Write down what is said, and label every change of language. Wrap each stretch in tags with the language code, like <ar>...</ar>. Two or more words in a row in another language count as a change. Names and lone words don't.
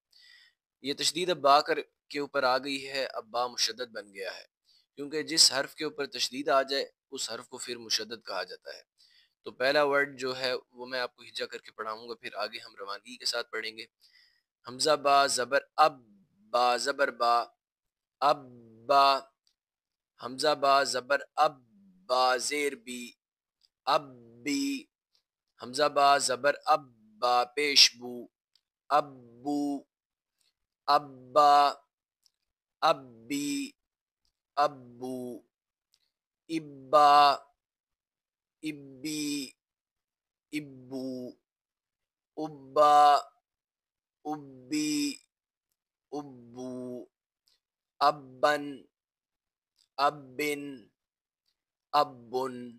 <ur>یہ تشدید اب با کے اوپر آ گئی ہے، اب با مشدد بن گیا ہے، کیونکہ جس حرف کے اوپر تشدید آ جائے اس حرف کو پھر مشدد کہا جاتا ہے۔ تو پہلا ورڈ جو ہے وہ میں آپ کو ہجا کر کے پڑھاؤں گا، پھر آگے ہم روانگی کے ساتھ پڑھیں گے۔ حمزہ با زبر اب، با زبر با، اب با، حمزہ با زبر اب، با زیر بی، اب بی، حمزہ با زبر اب، با پیش بو، اب بو،</ur> <ar>ابا، ابی، ابو، ابا، ابی، ابو، ابا، ابی، ابو، ابن، ابن، ابن،</ar>